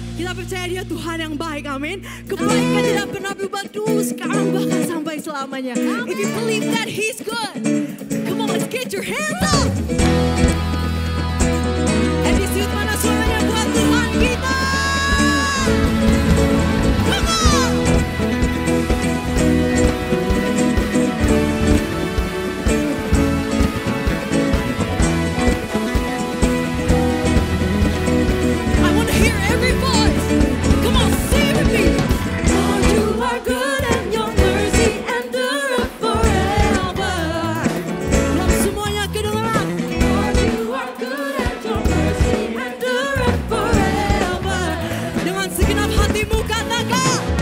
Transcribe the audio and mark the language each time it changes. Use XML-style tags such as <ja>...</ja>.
<id>Kita percaya Dia Tuhan yang baik, amin. Kebaikan tidak pernah berubah dulu, sekarang bahkan sampai selamanya.</id> <en>If you believe that He's good, come on, let's get your hands up.</en> <id>NDCU mana suaranya buat Tuhan kita?</id> <en>Come on! I want to hear every voice. Come on, sing with me. Lord, you are good and your mercy endureth forever.</en> <id>Dalam semuanya kedengaran.</id> <en>Lord, you are good and your mercy endureth forever.</en> <id>Dengan segenap hatimu katakan.</id>